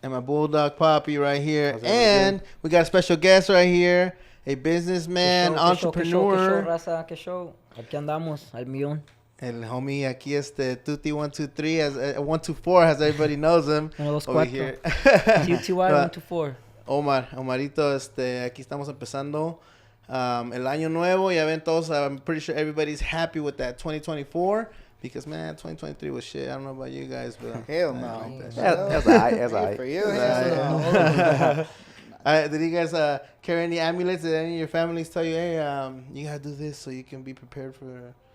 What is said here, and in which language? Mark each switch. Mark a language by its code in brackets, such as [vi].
[en] And my Bulldog Papi right here. And we got a special guest right here. A businessman, entrepreneur. [es] ¿Qué show, raza? ¿Qué show? Aquí andamos, al millón. El homie aquí [en] Tutti 123, as 124, as everybody knows him. Over here. TTY 124. [es] Omarito, aquí estamos empezando el año nuevo. Ya ven todos, [en] I'm pretty sure everybody's happy with that 2024. Because, man, 2023 was shit. I don't know about you guys, but... Hell no. That's all right. For you. Did you guys carry any amulets? Did any of your families tell you, hey, you got to do this so you can be prepared for...